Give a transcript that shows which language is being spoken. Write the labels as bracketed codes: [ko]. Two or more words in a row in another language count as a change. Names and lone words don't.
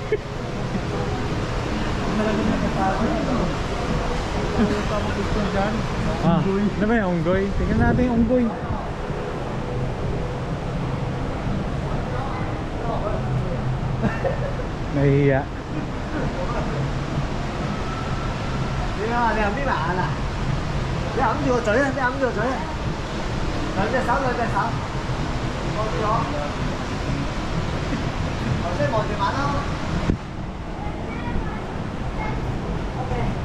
[tl] Ah, ano ba yung unggoy? Tingnan natin yung unggoy. Nahihiya. [yue] 你係邊晚啊？你揞住個嘴啊！你揞住個嘴啊！兩隻手，兩隻手，望住我，頭先望住眼咯。OK。